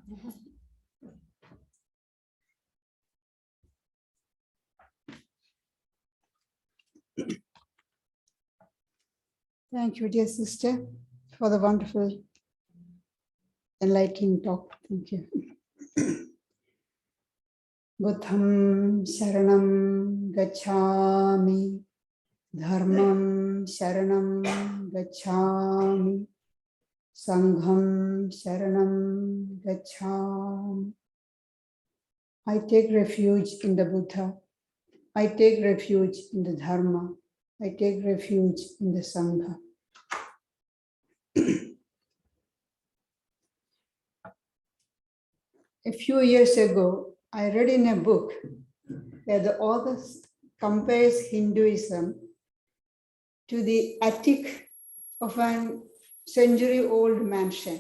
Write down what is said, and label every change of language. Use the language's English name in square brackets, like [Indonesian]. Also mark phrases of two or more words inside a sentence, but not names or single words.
[English] Thank you, dear sister, for the wonderful, enlightening talk. Thank you. [Sanskrit] Buddham Sharanam Gacchami, Dharmam Sharanam Gacchami, Sangham Sharanam Gacchami. [English] I take refuge in the Buddha. I take refuge in the Dharma. I take refuge in the Sangha. A few years ago, I read in a book that the author compares Hinduism to the attic of a century-old mansion.